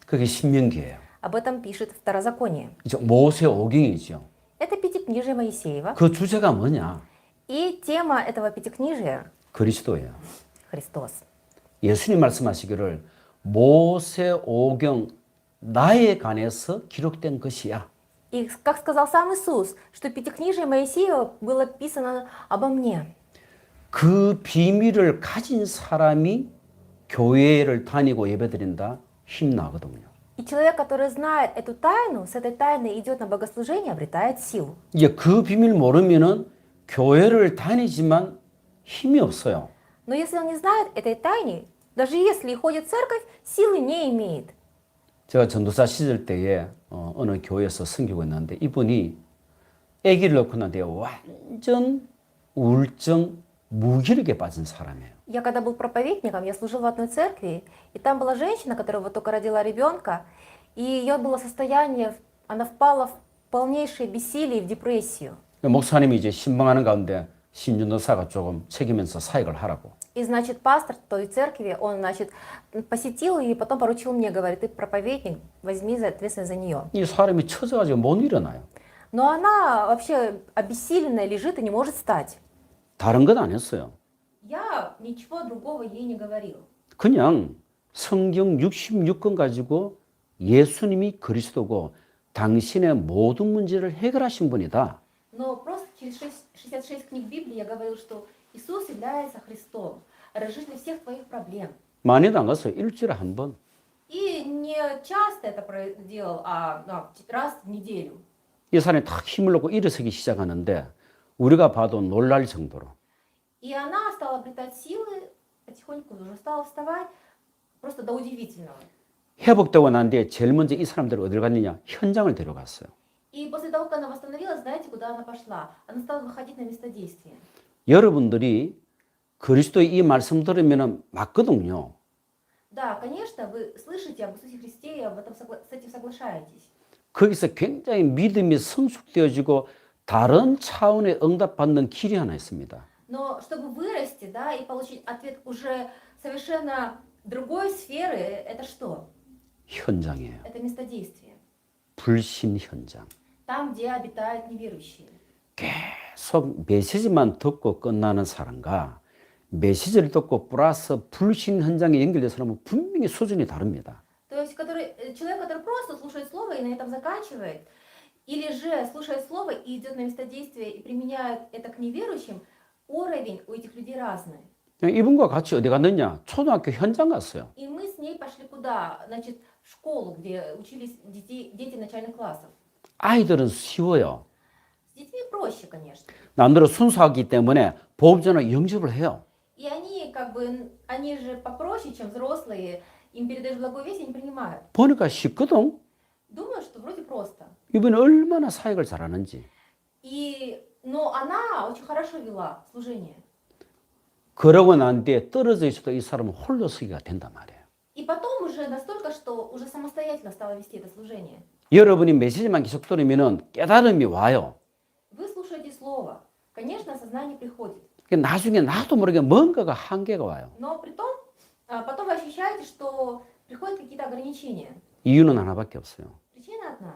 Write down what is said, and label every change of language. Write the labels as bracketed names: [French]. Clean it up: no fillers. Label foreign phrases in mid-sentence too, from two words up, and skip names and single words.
[Korean] 그게 신명기예요. [Russian] Об этом пишет Второзаконие. [Korean] 이제 모세오경이죠. [Russian] Это Пятикнижие Моисеева. [Korean] 그 주제가 뭐냐? [Russian] И тема этого Пятикнижия [Korean] 그리스도예요. [Russian] – Христос. [Korean] 예수님 말씀하시기를 모세오경 나에 관해서 기록된 것이야. [Russian] И как сказал сам Иисус, что Пятикнижие Моисеева было писано обо мне. [Korean] 그 비밀을 가진 사람이 교회를 다니고 예배드린다 힘나거든요. [Russian] И человек, который знает эту тайну, с этой тайной идет на богослужение, обретает силу. [Korean] 이제 그 비밀 모르면은 교회를 다니지만 힘이 없어요. [Russian] Но если он не знает этой тайны, даже если и ходит в церковь, силы не имеет. [Korean] 제가 전도사 시절 때에 어느 교회에서 섬기고 있는데 이분이 아기를 낳고 난 뒤에 완전 우울증 무기력에 빠진 사람이에요. [Russian] Я когда был проповедником, я служил в одной церкви, и там была женщина, которая вот только родила ребенка, и ее было состояние, она впала в полнейшее бессилие, в депрессию. [Korean] 목사님이 이제 신방하는 가운데 신전도사가 조금 책임면서 사역을 하라고. [Russian] И, значит, пастор той церкви, он, значит, посетил и потом поручил мне, говорит: ты проповедник, возьми ответственность за нее. [Korean] 이 사람이 처져가지고 못 일어나요. [Russian] Но она вообще обессиленная лежит и не может встать. [Korean] 다른 건 안 했어요. [Russian] Я ничего другого ей не говорил. [Korean] 그냥 성경 66권 가지고 예수님이 그리스도고 당신의 모든 문제를 해결하신 분이다. [Russian] Но просто через 66 книг Библии я говорил, что Иисус является Христом, разрешителем всех твоих проблем. [Korean] 많이도 안 갔어요. 일주일에 한 번. [Russian] И не часто это делал, а раз в неделю. [Korean] 이 사람이 탁 힘을 놓고 일어서기 시작하는데 우리가 봐도 놀랄 정도로. [Russian] И она стала обретать силы, потихоньку уже стала вставать, просто до удивительного. [Korean] 회복되고 난 뒤에 제일 먼저 이 사람들을 어딜 갔느냐? 현장을 데려갔어요. [Russian] И после того, как она восстановилась, знаете, куда она пошла? Она стала выходить на место действия. [Korean] 여러분들이 그리스도의 이 말씀 들으면 맞거든요. [Russian] Да, конечно, вы слышите об Иисусе Христе и об этом с этим соглашаетесь. [Korean] 거기서 굉장히 믿음이 성숙되어지고 다른 차원의 응답받는 길이 하나 있습니다. [Russian] Но чтобы вырасти, да, и получить ответ уже совершенно другой сферы, это что? [Korean] 현장이에요. [Russian] Это место действия. [Korean] 불신 현장. [Russian] Там, где обитают неверующие. [Korean] 계속 메시지만 듣고 끝나는 사람과 메시지를 듣고 플러스 불신 현장에 연결된 사람은 분명히 수준이 다릅니다. [Russian] То есть человек, который просто слушает слово и на этом заканчивает, или же слушает слово и идет на место действия и применяет это к неверующим, уровень у этих людей разный. [Korean] 이분과 같이 어디 갔느냐? 초등학교 현장 갔어요. [Russian] И мы с ней пошли куда? Значит, в школу, где учились дети начальных классов. [Korean] 아이들은 쉬워요. [Russian] С детьми проще, конечно. [Korean] 남들은 순수하기 때문에 보험전화 영접을 해요. [Russian] И они, они же попроще, чем взрослые, им передаешь благую весть, они принимают. [Korean] 보니까 쉽거든. [Russian] Думаю, что вроде просто. [Korean] 이번에 얼마나 사역을 잘하는지. [Russian] Но она очень хорошо вела служение. [Korean] 그러고 난 뒤에 떨어져 있어도 이 사람은 홀로 서기가 된단 말이에요. [Russian] И потом уже настолько, что уже самостоятельно стала вести это служение. [Korean] 여러분이 메시지만 계속 들으면 깨달음이 와요. [Russian] Вы слушаете слово. Конечно, осознание приходит. [Korean] 나중에 나도 모르게 뭔가가 한계가 와요. [Russian] Но при том, потом вы ощущаете, что приходят какие-то ограничения. [Korean] 이유는 하나밖에 없어요. [Russian] Причина одна.